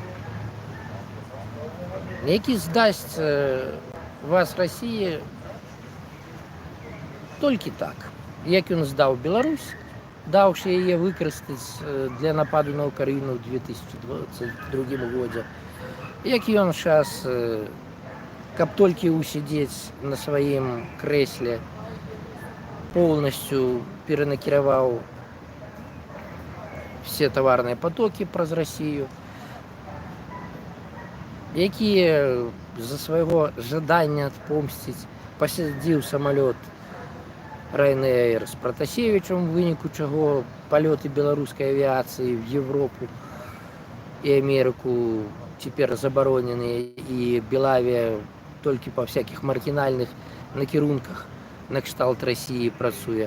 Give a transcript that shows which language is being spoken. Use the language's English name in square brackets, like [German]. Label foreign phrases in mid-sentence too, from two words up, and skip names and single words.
[Belarusian] Які здасць вас Расіі толькі так. Як ён здаў Беларусь, даўшы яе выкарыстаць для нападу на Украіну ў 2022 годзе. Як ён зараз, каб толькі усидзець на сваім крэсле, [Russian] полностью перанакіраваў все товарные потоки праз Россию, [Belarusian] якія за свайго жадання адпомсціць пасадзіў самалёт Ryanair з Пратасевічам, у выніку чаго палёты беларускай авіяцыі в Европу і Амерыку цяпер забароненыя, і Белавія толькі па всякіх маргінальных накірунках на кшталт Расіі працуе.